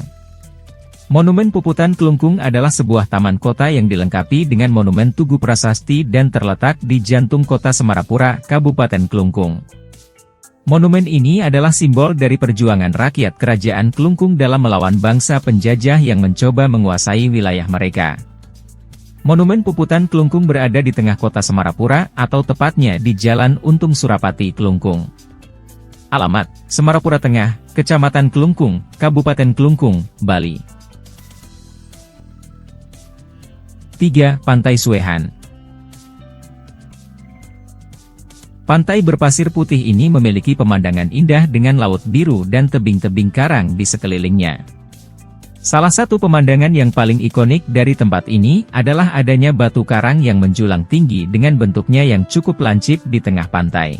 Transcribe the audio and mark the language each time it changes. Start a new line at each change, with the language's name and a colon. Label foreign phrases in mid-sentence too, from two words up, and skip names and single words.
Indonesian: Monumen Puputan Klungkung adalah sebuah taman kota yang dilengkapi dengan monumen Tugu Prasasti dan terletak di jantung kota Semarapura, Kabupaten Klungkung. Monumen ini adalah simbol dari perjuangan rakyat Kerajaan Klungkung dalam melawan bangsa penjajah yang mencoba menguasai wilayah mereka. Monumen Puputan Klungkung berada di tengah kota Semarapura atau tepatnya di Jalan Untung Surapati, Klungkung. Alamat, Semarapura Tengah, Kecamatan Klungkung, Kabupaten Klungkung, Bali. 3. Pantai Suehan. Pantai berpasir putih ini memiliki pemandangan indah dengan laut biru dan tebing-tebing karang di sekelilingnya. Salah satu pemandangan yang paling ikonik dari tempat ini adalah adanya batu karang yang menjulang tinggi dengan bentuknya yang cukup lancip di tengah pantai.